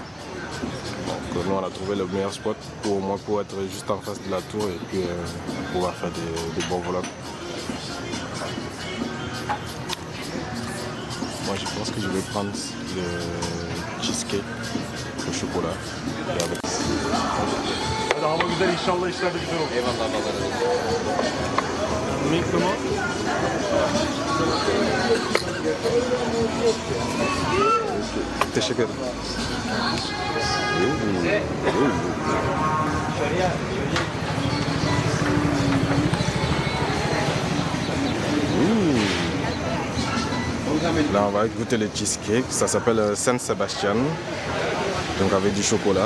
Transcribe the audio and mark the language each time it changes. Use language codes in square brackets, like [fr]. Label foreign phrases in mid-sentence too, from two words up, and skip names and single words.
[fr] Donc, nous, on a trouvé le meilleur spot pour au moins pour être juste en face de la tour et puis pouvoir faire des bons vlogs. Moi, je pense que je vais prendre le cheesecake au chocolat et avec. [tr] Hadi hava güzel, inşallah işler de güzel olur. Eyvallah babalar. [fr] Mink comment? [tr] Teşekkür ederim. [fr] Là, on va goûter le cheesecake. Ça s'appelle Saint Sébastien. Donc avec du chocolat.